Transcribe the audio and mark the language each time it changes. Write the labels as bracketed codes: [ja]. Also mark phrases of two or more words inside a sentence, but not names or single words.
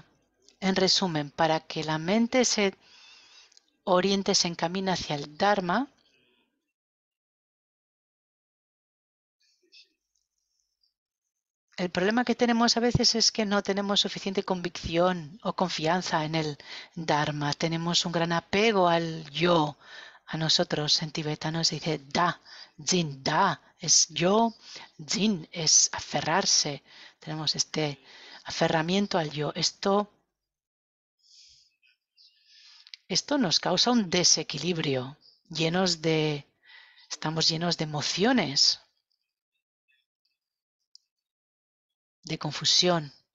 [es] En resumen, para que la mente se oriente, se encamine hacia el dharma, el problema que tenemos a veces es que no tenemos suficiente convicción o confianza en el dharma. Tenemos un gran apego al yo. A nosotros en tibetano se dice da, jin, da es yo, jin es aferrarse. Tenemos este aferramiento al yo. Esto nos causa un desequilibrio, estamos llenos de emociones, de confusión.